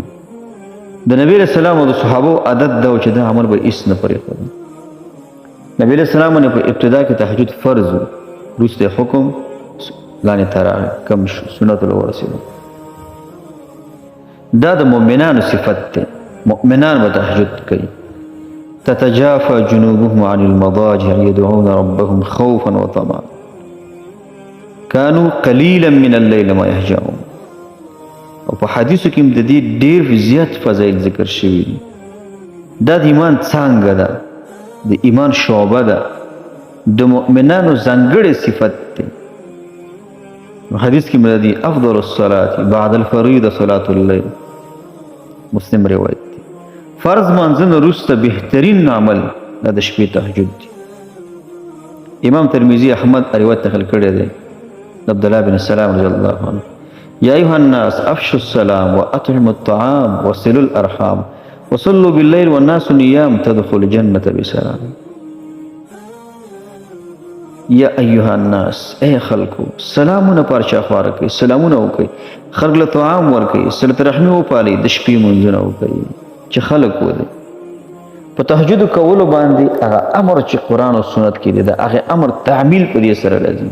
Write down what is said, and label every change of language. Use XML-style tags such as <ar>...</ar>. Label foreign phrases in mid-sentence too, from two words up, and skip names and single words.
<ps>د نبی</ps> <ar>علیه السلام</ar> <ps>او د صحابو عادت دا و چې دا عمل به هېڅ نه پرېښود. نبی</ps> <ar>علیه السلام</ar> <ps>باندې په ابتدا کې تهجد فرض و، وروسته حکم لاندې ته راغی، کم شو، سنتو له ورسېدو. دا د مؤمنانو صفت دی. مؤمنان به تهجد کوي.</ps> <ar>تتجافى جنوبهم عن المضاجع يدعون ربهم خوفا وطمعا كانوا قليلا من الليل ما يهجعون.</ar> <ps>او په حدیثو کې د دې ډېر زیات فضایل ذکر شوي دي. دا د ایمان څانګه ده، د ایمان شعبه ده، د مؤمنانو ځانګړی صفت دی. حدیث کې مرادي</ps> <ar>افضل الصلاة بعد الفریضة صلاة الليل،</ar> <ps>مسلم روایت دی. فرض مانځنه وروسته بهترین عمل دا د شپې تهجد دی. امام ترمذي احمد روایت نقل کړی دی د عبدالله بن سلام</ps> <ar>رضی الله عنه. یا ایها الناس افشوا السلام واطعموا الطعام وصلوا الارحام وصلوا بالليل والناس نيام تدخلوا الجنة بسلام. یا ایها الناس،</ar> <ps>اے خلکو، سلامونه پر چا خواره کوي، سلامونه وکړئ، خلک له طعام ورکوي، صلة رحمي وپالئ، د شپې منځونه وکړئ چې خلک ودی. په تهجد کولو باندې هغه امر چې قرآن او سنت کې دی، د هغې امر تعمیل په دې سره راځي.</ps>